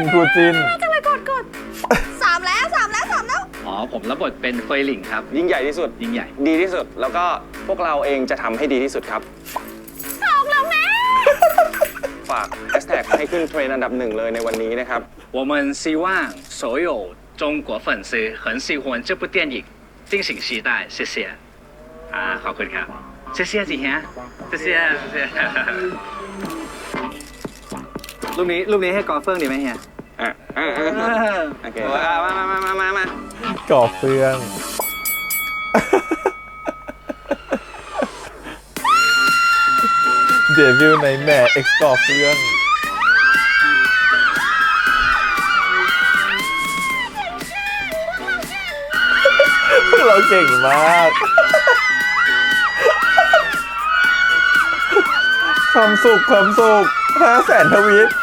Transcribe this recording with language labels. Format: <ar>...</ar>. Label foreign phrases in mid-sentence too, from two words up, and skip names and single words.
<th>จังเลยกดสามแล้ว อ๋อ ผมรับบทเป็นเฟยหลิงครับ ยิ่งใหญ่ที่สุด ยิ่งใหญ่ ดีที่สุด แล้วก็พวกเราเองจะทำให้ดีที่สุดครับ สองแล้วแม่ ฝากแฮชแท็กให้ขึ้นเทรนด์อันดับ1เลยในวันนี้นะครับ</th> <zh>我们希望所有中国粉丝很喜欢这部电影敬请期待谢谢</zh> <th>ขอบคุณครับ</th> <zh>谢谢จีเฮีย谢谢</zh> <th>รูปนี้ให้กอล์ฟเฟิงดีไหมเฮีย โอเคมา ก่อเฟือง Devil Nightmare X ก่อเฟือง เราเก่งมาก ความสุข500,000 ทวีต</th>